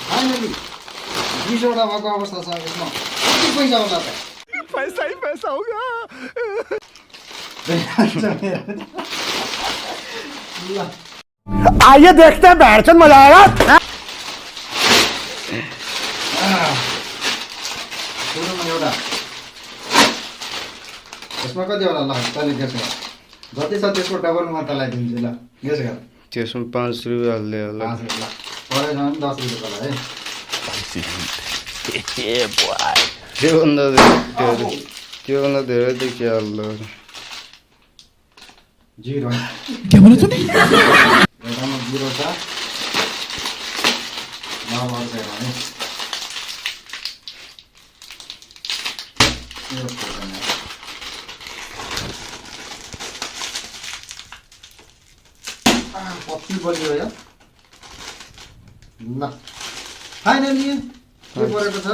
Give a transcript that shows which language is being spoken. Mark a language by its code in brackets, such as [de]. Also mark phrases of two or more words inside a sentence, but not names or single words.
[ne] फाइनली 20 वटा भएको अवस्था छ यसमा कति पैसा होला त [hi] पैसा ही पैसा होगा आइए देखते हैं बैठचंद मजा आएगा [ne] सुरुमा एउटा यसमा कति होला ल तैँले गेस गर जति छ त्यसको डबल म तँलाई दिन्छु ल गेस गर त्यसमा 5 रुपैयाँ हाल्दै होला 5 रुपैयाँ परेछ भने 10 रुपैयाँ होला है त्योभन्दा धेरै त के हाल्दा 0 [hi] क्या बोले तूने [ne] एउटामा 0 छ ल अर्को हेरौँ है कति बलियो यो ल फाइनली के परेको छ